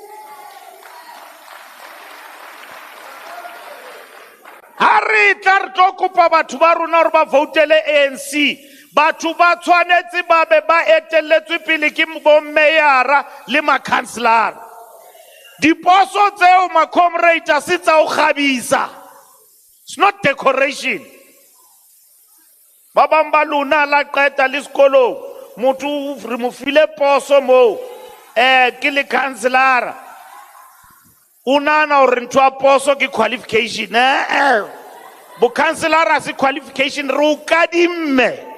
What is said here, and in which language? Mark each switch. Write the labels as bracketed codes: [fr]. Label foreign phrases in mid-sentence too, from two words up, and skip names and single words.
[st] Ha re tla re tlo kopa batho ba rona hore ba voutele ANC. Batho ba tshwanetse ba be ba etelletswe pele ke bo meyara le makhanselara. Diposo tseo ma comrade se tsa o khabisa. [en] It's not decoration. [st] Baba MBalula la qeta le sekolo motho re mo file poso mo ke le councilor. Unana hore ntho a poso ke qualification. Bo councilor a se qualification re o kadimme.